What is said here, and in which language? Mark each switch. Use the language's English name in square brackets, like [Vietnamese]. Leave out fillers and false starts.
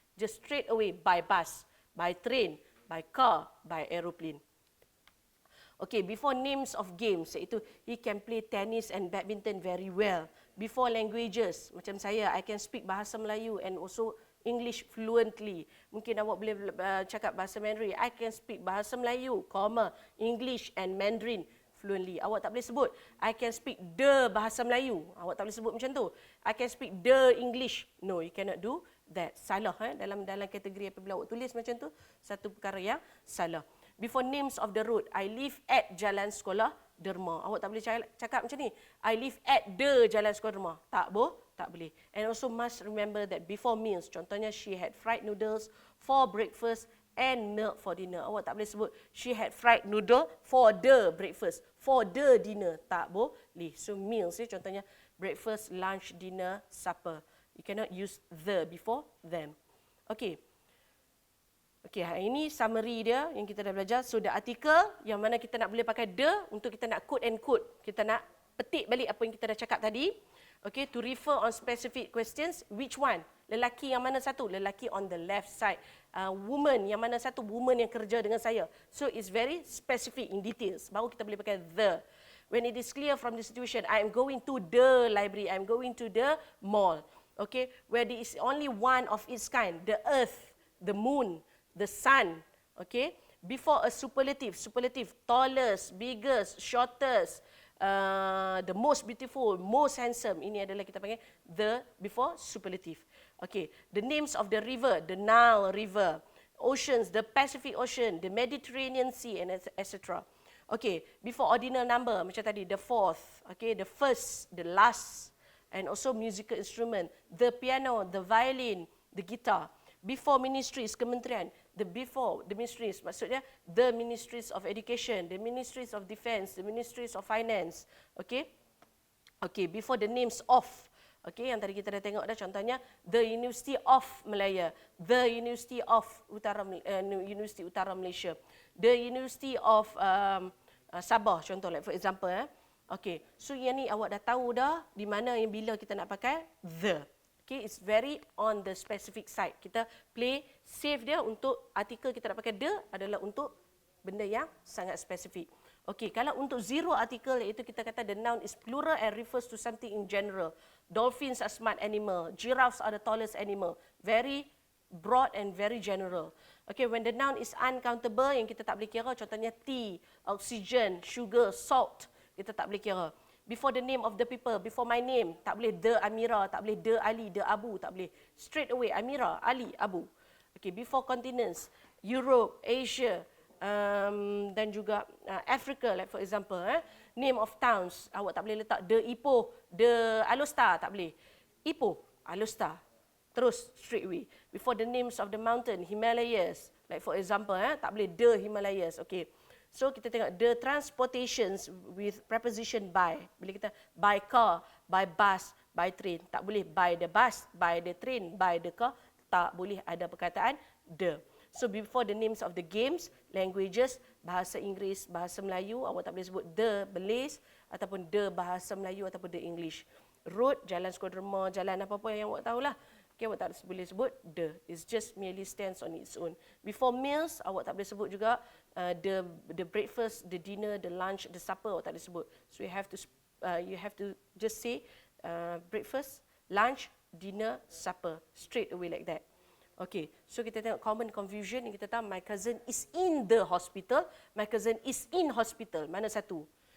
[English] Just straight away by bus, by train, by car, by aeroplane. Okay, before names of games, iaitu he can play tennis and badminton very well. Before languages, [Malay] macam saya, [English] I can speak bahasa Melayu and also English fluently. [Malay] Mungkin awak boleh cakap bahasa Mandarin. [English] I can speak bahasa Melayu, English and Mandarin fluently. [Malay] Awak tak boleh sebut, [English] I can speak the bahasa Melayu. [Malay] Awak tak boleh sebut macam tu. [English] I can speak the English. No, you cannot do that. Salah. [Malay] Dalam kategori apabila awak tulis macam tu, satu perkara yang salah. [English] Before names of the road, I live at [Malay] Jalan Sekolah Derma. Awak tak boleh cakap macam ni. [English] I live at the Jalan Sukarderma. [Malay] Tak boleh. [English] And also must remember that before meals, contohnya she had fried noodles for breakfast and milk for dinner. [Malay] Awak tak boleh sebut [English] she had fried noodle for the breakfast, for the dinner. Tak boleh. So meals, contohnya breakfast, lunch, dinner, supper. You cannot use the before them. Okay. [Malay] Okey, hari ini summary dia yang kita dah belajar. So, the article yang mana kita nak boleh pakai the untuk kita nak quote and quote. Kita nak petik balik apa yang kita dah cakap tadi. [English] Okey, to refer on specific questions, which one? [Malay] Lelaki yang mana satu? Lelaki [English] on the left side. [Malay] Woman yang mana satu? Woman yang kerja dengan saya. [English] So, it's very specific in details. [Malay] Baru kita boleh pakai the. [English] When it is clear from the situation, I am going to the library, I am going to the mall. Okay, where there is only one of its kind, the earth, the moon, the sun, okay? Before a superlative, tallest, biggest, shortest, the most beautiful, most handsome. [Malay] Ini adalah kita panggil the before superlative. [English] Okay, the names of the river, the Nile River, oceans, the Pacific Ocean, the Mediterranean Sea, and etc. Okay, before ordinal number, [Malay] macam tadi, [English] the fourth, okay, the first, the last, and also musical instrument, the piano, the violin, the guitar. Before ministries, kementerian, the ministries, maksudnya the ministries of education, the ministries of defense, the ministries of finance, okay? Okay, before the names of, [Malay] okay, yang tadi kita dah tengok dah contohnya, the University of Malaya, the University of University Utara Malaysia, the University of Sabah, contoh, like for example, okay, so yang ni awak dah tahu dah di mana yang bila kita nak pakai the. [English] Okay, it's very on the specific side. [Malay] Kita play save dia untuk artikel kita nak pakai the adalah untuk benda yang sangat spesifik. [English] Okay, [Malay] kalau untuk zero artikel iaitu kita kata [English] the noun is plural and refers to something in general. Dolphins are smart animal. Giraffes are the tallest animal. Very broad and very general. Okay, when the noun is uncountable [Malay] yang kita tak boleh kira, [English] contohnya tea, oxygen, sugar, salt, kita tak boleh kira. Before the name of the people, before my name, [Malay] tak boleh [English] the Amira, tak boleh the Ali, the Abu, tak boleh. Straight away, Amira, Ali, Abu. Okay, before continents, Europe, Asia, [Malay] dan juga [English] Africa, like for example. Name of towns, [Malay] awak tak boleh letak the Ipoh, the Alostar, tak boleh. [English] Ipoh, Alostar. Terus, straight away. Before the names of the mountain, Himalayas, like for example, [Malay] tak boleh [English] the Himalayas, okay. So, [Malay] kita tengok [English] the transportations with preposition by. [Malay] Bila kita [English] by car, by bus, by train. Tak boleh by the bus, by the train, by the car. [Malay] Tak boleh ada perkataan the. [English] So, before the names of the games, languages, bahasa Inggeris, bahasa Melayu, [Malay] awak tak boleh sebut [English] the Malays ataupun the bahasa Melayu ataupun the English. [Malay] Road, jalan Sukarderma, jalan apa-apa yang awak tahulah. Okay, awak tak boleh sebut the. [English] It's just merely stands on its own. Before meals, [Malay] awak tak boleh sebut juga [English] the breakfast, the dinner, the lunch, the supper, awak tak boleh sebut. So you have to just say breakfast, lunch, dinner, supper, straight away like that. Okay, so kita tengok common confusion yang kita tahu, my cousin is in the hospital, my cousin is in hospital. [Malay] Mana satu?